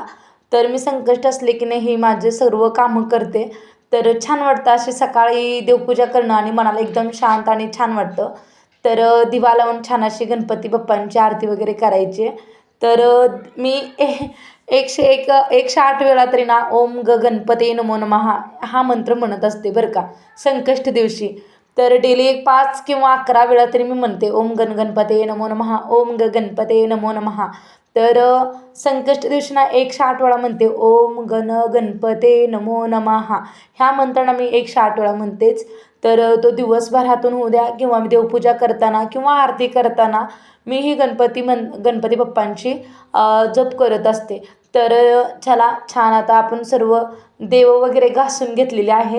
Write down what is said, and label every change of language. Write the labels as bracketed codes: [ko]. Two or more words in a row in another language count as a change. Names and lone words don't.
[mr] तर मी संकष्ट असले की नाही माझे सर्व कामं करते. तर छान वाटतं अशी सकाळी देवपूजा करणं आणि मनाला एकदम शांत आणि छान वाटतं. तर दिवा लावून छान अशी गणपती बाप्पांची आरती वगैरे करायची. तर मी 108 वेळा तरी ना [sa] ओम गणपते नमो नमः [mr] हा मंत्र म्हणत असते बरं का संकष्ट दिवशी. तर डेली 5 किंवा 11 वेळा तरी मी म्हणते [sa] ओम गणपते नमो नमः ओम गणपते नमो नमः. [mr] तर संकष्ट दिवशी ना 108 वेळा म्हणते [sa] ओम गणपते नमो नमः [mr] ह्या मंत्रांना मी 108 वेळा म्हणतेच. तर तो दिवसभरातून होऊ द्या किंवा मी देवपूजा करताना किंवा आरती करताना मी ही गणपती बाप्पांची जप करत असते. तर चला छान आता आपण सर्व देव वगैरे घासून घेतलेले आहेत.